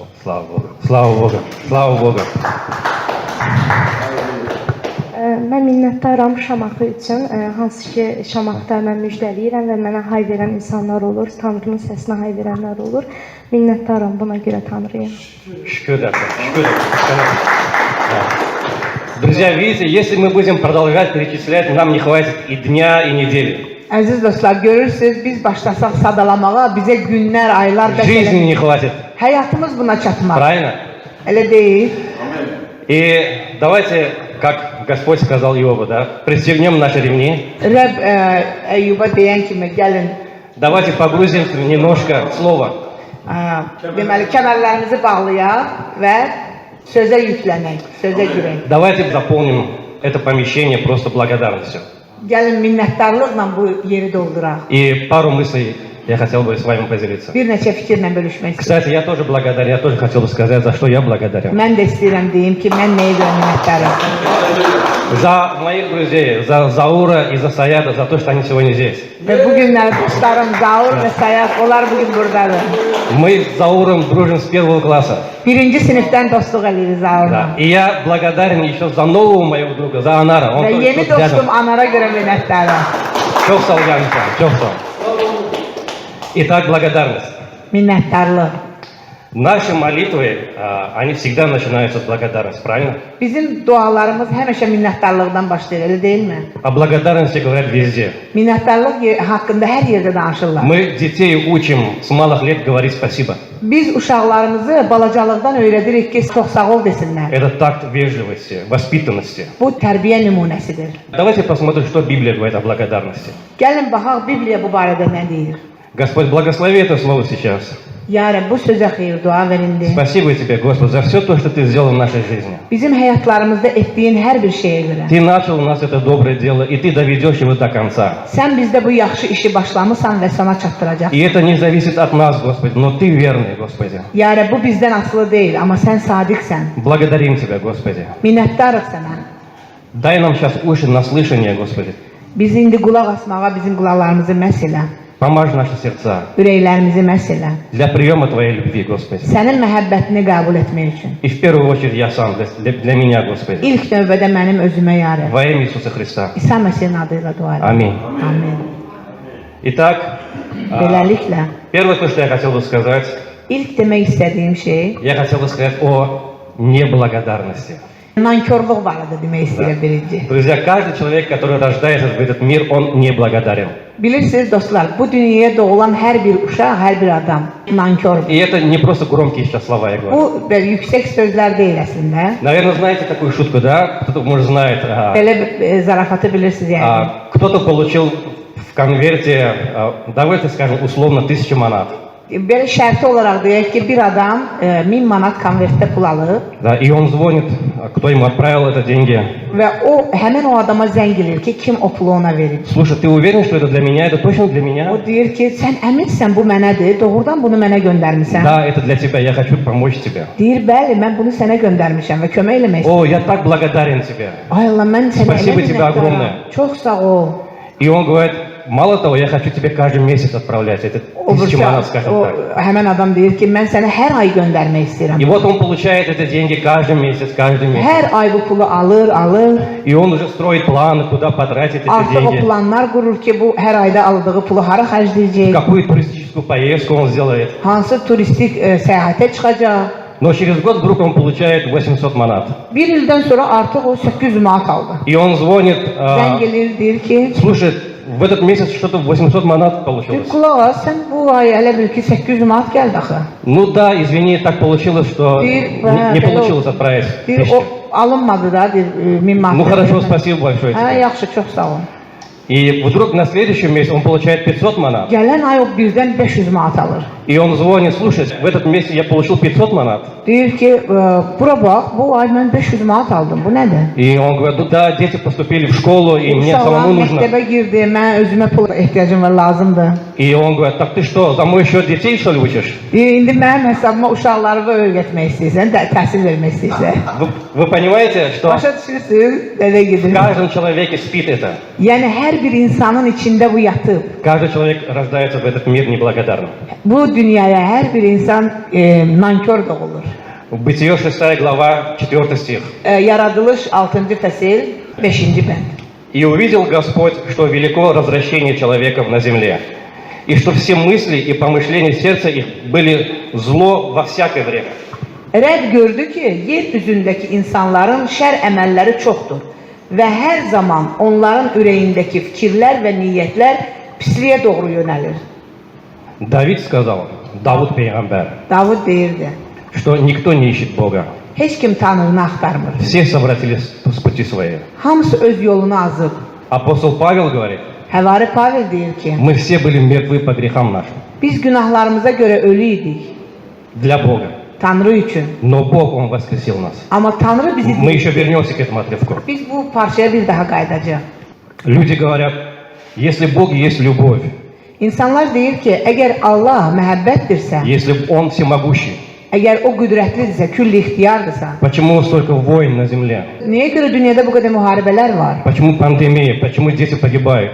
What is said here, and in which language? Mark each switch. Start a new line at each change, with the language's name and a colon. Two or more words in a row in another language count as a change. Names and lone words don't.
Russian: Слава Богу. Слава Богу. Слава Богу.
Azerbaijani: Mən minnətdaram Şamaxı üçün, hansı ki Şamaxıda mən müjdəliyirəm və mənə hay verən insanlar olur, Tanrının səsinə hay verənlər olur. Minnətdaram buna görə Tanrıya. Шükür Rabbe. Şükür Rabbe.
Russian: Да. Друзья, видите, если мы будем продолжать перечислять, нам не хватит и дня, и недели.
Azerbaijani: Əziz dostlar, görürsünüz, biz başlasaq sadalamağa bizə günlər, aylar,
Russian: Жизни не хватит.
Azerbaijani: həyatımız buna çatmaz.
Russian: Правильно?
Azerbaijani: Elə deyil.
Russian: И давайте, как Господь сказал Иову, да, пристегнем наши ремни,
Azerbaijani: Rəbb Əyyuba deyən kimi gəlin,
Russian: давайте погрузим немножко в Слово.
Azerbaijani: deməli, kəmərlərimizi bağlayaq və sözə yüklənək, sözə girək.
Russian: Давайте заполним это помещение просто благодарностью.
Azerbaijani: Gəlin minnətdarlıqla bu yeri dolduraq.
Russian: И пару мыслей я хотел бы с вами поделиться.
Azerbaijani: Bir neçə fikirlə bölüşmək istəyirəm.
Russian: Кстати, я тоже благодарен, я тоже хотел бы сказать, за что я благодарен.
Azerbaijani: Mən də istəyirəm deyim ki, mən nəyə görə minnətdaram.
Russian: За моих друзей, за Заура и за Саяда, за то, что они сегодня здесь.
Azerbaijani: Və bu günlər dostlarım Zaur və Sayaq, onlar bugün buradadır.
Russian: Мы с Зауром дружим с первого класса.
Azerbaijani: Birinci sinifdən dostluq edirik Zaurla.
Russian: Да. И я благодарен еще за нового моего друга, за Анара. Он
Azerbaijani: Və
Russian: тоже
Azerbaijani: yeni
Russian: тут рядом.
Azerbaijani: dostum Anara görə minnətdaram. Çok sağ ol, Янка, çok sağ ol.
Russian: Итак, благодарность.
Azerbaijani: Minnətdarlıq.
Russian: Наши молитвы, они всегда начинаются с благодарности, правильно?
Azerbaijani: Bizim dualarımız həmişə minnətdarlıqdan başlayır, elə deyilmi?
Russian: О благодарности говорят везде.
Azerbaijani: Minnətdarlıq haqqında hər yerdə danışırlar.
Russian: Мы детей учим с малых лет говорить спасибо.
Azerbaijani: Biz uşaqlarımızı balacalıqdan öyrədirik ki, çox sağ ol desinlər.
Russian: Это такт вежливости, воспитанности.
Azerbaijani: Bu tərbiyə nümunəsidir.
Russian: Давайте посмотрим, что Библия говорит о благодарности.
Azerbaijani: Gəlin baxaq Bibliya bu barədə nə deyir.
Russian: Господь, благослови это слово сейчас.
Azerbaijani: Ya Rəbb, bu sözə xeyir dua verindi.
Russian: Спасибо тебе, Господь, за все то, что ты сделал в нашей жизни.
Azerbaijani: Bizim həyatlarımızda etdiyin hər bir şeyə görə.
Russian: Ты начал у нас это доброе дело, и ты доведешь его до конца.
Azerbaijani: Sən bizdə bu yaxşı işi başlamısan və sona çatdıracaqsan.
Russian: И это не зависит от нас, Господи, но ты верный, Господи.
Azerbaijani: Ya Rəbb, bu bizdən asılı deyil, amma sən sadiqsən.
Russian: Благодарим тебя, Господи.
Azerbaijani: Minnətdarıq sənə.
Russian: Дай нам сейчас уши на слышание, Господи.
Azerbaijani: Biz indi qulaq asmağa bizim qulaqlarımızı məhs elə.
Russian: Помажь наши сердца
Azerbaijani: Ürəklərimizi məhs elə.
Russian: для приема Твоей любви, Господи.
Azerbaijani: Sənin məhəbbətini qəbul etmək üçün.
Russian: И в первую очередь я сам, для меня, Господи.
Azerbaijani: İlk növbədə mənim özümə ya Rəbb.
Russian: Во имя Иисуса Христа.
Azerbaijani: İsa Məsih'in adıyla dua edirəm.
Russian: Аминь.
Azerbaijani: Amin.
Russian: Итак,
Azerbaijani: Beləliklə,
Russian: первое, то, что я хотел бы сказать,
Azerbaijani: ilk demək istədiyim şey
Russian: я хотел бы сказать о неблагодарности.
Azerbaijani: nankorluq barədə demək istəyirəm birinci.
Russian: Друзья, каждый человек, который рождается в этот мир, он неблагодарен.
Azerbaijani: Bilirsiniz dostlar, bu dünyaya doğulan hər bir uşaq, hər bir adam nankordur.
Russian: И это не просто громкие сейчас слова, я говорю.
Azerbaijani: Bu belə yüksək sözlər deyil əslində.
Russian: Наверное, знаете такую шутку, да? Кто-то, может, знает.
Azerbaijani: Belə zarafatı bilirsiniz yəni.
Russian: Кто-то получил в конверте, давайте скажем, условно, 1000 манат.
Azerbaijani: Belə şərti olaraq deyək ki, bir adam 1000 manat konvertdə pul alır
Russian: Да, и он звонит, кто ему отправил это деньги.
Azerbaijani: və o həmin o adama zəng edir ki, kim o pulu ona verib.
Russian: Слушай, ты уверен, что это для меня? Это точно для
Azerbaijani: O
Russian: меня?
Azerbaijani: deyir ki, sən əminsən bu mənədir, doğrudan bunu mənə göndərmisən.
Russian: Да, это для тебя, я хочу помочь тебе.
Azerbaijani: Deyir, bəli, mən bunu sənə göndərmişəm və kömək eləmək istəyirəm.
Russian: О, я так благодарен тебе.
Azerbaijani: Ay Allah, mən sənə
Russian: Спасибо
Azerbaijani: elə
Russian: тебе
Azerbaijani: minnətdaram.
Russian: огромное.
Azerbaijani: Çox sağ ol.
Russian: И он говорит, мало того, я хочу тебе каждый месяц отправлять. Это 1000 манат, скажем
Azerbaijani: O
Russian: так.
Azerbaijani: həmin adam deyir ki, mən sənə hər ay göndərmək istəyirəm.
Russian: И вот он получает эти деньги каждый месяц, каждый месяц.
Azerbaijani: Hər ay bu pulu alır.
Russian: И он уже строит планы, куда потратить эти
Azerbaijani: Artıq o
Russian: деньги.
Azerbaijani: planlar qurur ki, bu hər ayda aldığı pulu hara xərcləyəcək,
Russian: Какую туристическую поездку он сделает.
Azerbaijani: hansı turistik səyahətə çıxacaq.
Russian: Но через год вдруг он получает 800 манат.
Azerbaijani: Bir ildən sonra artıq o 800 manat aldı.
Russian: И он звонит,
Azerbaijani: Zəng edir, deyir ki,
Russian: слушай, в этот месяц что-то 800 манат получилось.
Azerbaijani: qulaq as, sən bu ay elə bil ki 800 manat gəldi axı.
Russian: Ну да, извини, так получилось, что
Azerbaijani: Deyir,
Russian: не получилось отправить.
Azerbaijani: Deyir, 1000. o alınmadı da, deyir, 1000 manat.
Russian: Ну хорошо, спасибо большое
Azerbaijani: Hə,
Russian: тебе.
Azerbaijani: yaxşı, çox sağ ol.
Russian: И вдруг на следующий месяц он получает 500 манат.
Azerbaijani: Gələn ay o birdən 500 manat alır.
Russian: И он звонит, слушай, в этот месяц я получил 500 манат.
Azerbaijani: Deyir ki, bura bax, bu ay mən 500 manat aldım, bu nədir?
Russian: И он говорит, ну да, дети поступили в школу, и мне самому
Azerbaijani: Uşaqlar
Russian: нужно.
Azerbaijani: məktəbə girdi, mən özümə pul ehtiyacım var, lazımdır.
Russian: И он говорит, так ты что, за мой счет детей, что ли, учишь?
Azerbaijani: Deyir, indi mənim hesabıma uşaqlarımı öyrətmək istəyirsən, təhsil vermək istəyirsən.
Russian: Вы понимаете, что
Azerbaijani: Başa düşürsünüz, nədə
Russian: в
Azerbaijani: gedir?
Russian: каждом человеке спит это.
Azerbaijani: Yəni, hər bir insanın içində bu yatıb.
Russian: Каждый человек рождается в этот мир неблагодарным.
Azerbaijani: Bu dünyaya hər bir insan nankör doğulur.
Russian: Бытие 6 глава, 4 стих.
Azerbaijani: Yaradılış 6-cı fəsil, 5-ci bənd.
Russian: «И увидел Господь, что велико развращение человеков на земле, и что все мысли и помышления сердца их были зло во всякое время».
Azerbaijani: Rəbb gördü ki, yer üzündəki insanların şər əməlləri çoxdur və hər zaman onların ürəyindəki fikirlər və niyyətlər pisliyə doğru yönəlir.
Russian: Давид сказал,
Azerbaijani: Davud Peyğəmbər, Davud deyirdi,
Russian: что никто не ищет Бога.
Azerbaijani: heç kim Tanrını axtarmır.
Russian: Все совратились с пути своей.
Azerbaijani: Hamısı öz yolunu azıb.
Russian: Апостол Павел говорит,
Azerbaijani: Həvari Pavel deyir ki,
Russian: мы все были мертвы по грехам нашим.
Azerbaijani: biz günahlarımıza görə ölü idik
Russian: Для Бога.
Azerbaijani: Tanrı üçün.
Russian: Но Бог, Он воскресил нас.
Azerbaijani: Amma Tanrı bizi
Russian: Мы еще вернемся к этому отрывку.
Azerbaijani: Biz bu parçaya bir daha qayıdacağıq.
Russian: Люди говорят, если Бог есть любовь,
Azerbaijani: İnsanlar deyir ki, əgər Allah məhəbbətdirsə,
Russian: если Он всемогущий,
Azerbaijani: əgər o qüdrətlidirsə, külli ixtiyardırsa,
Russian: почему столько войн на земле?
Azerbaijani: niyə görə dünyada bu qədər müharibələr var?
Russian: Почему пандемия? Почему дети погибают?